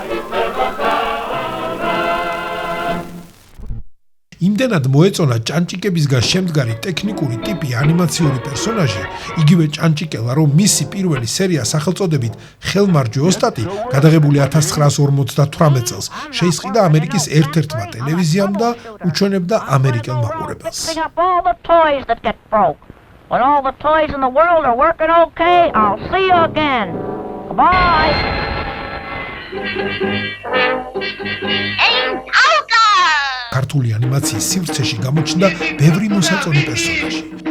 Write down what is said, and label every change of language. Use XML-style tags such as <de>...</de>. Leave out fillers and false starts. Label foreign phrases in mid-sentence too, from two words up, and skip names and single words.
<ka>იმდენად მოეწონა ჭანჭიკებისგან შემდგარი ტექნიკური ტიპი ანიმაციური პერსონაჟი, იგივე ჭანჭიკელა, რომ მისი პირველი სერია სახელწოდებით ხელმარჯვე ოსტატი, გადაღებული 1958 წელს, შეისყიდა ამერიკის ერთ-ერთმა ტელევიზიამ და უჩვენებდა ამერიკელ მაყურებელს.</ka> <en>When all the toys in the world are working okay, I'll see you again. Goodbye.</en> <ka>ქართული ანიმაციის სივრცეში გამოჩნდა ბევრი მოსაწონი პერსონაჟი.</ka>